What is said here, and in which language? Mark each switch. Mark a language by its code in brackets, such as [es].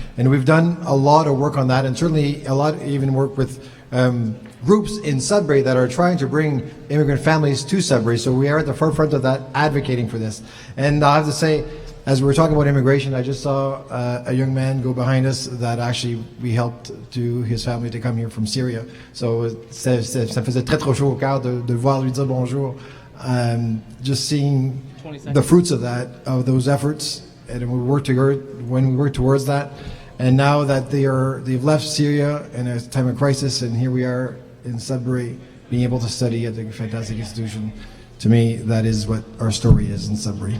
[en] And we've done a lot of work on that, and certainly a lot even work with groups in Sudbury that are trying to bring immigrant families to Sudbury. So we are at the forefront of that, advocating for this. And I have to say, as we were talking about immigration, I just saw a young man go behind us that actually we helped to his family to come here from Syria. [fr] So ça faisait très trop chaud au cœur de voir lui dire bonjour. [en] Just seeing the fruits of of those efforts, and when we work towards that. And now that they've left Syria in a time of crisis, and here we are in Sudbury, being able to study at a fantastic institution. To me, that is what our story is in Sudbury.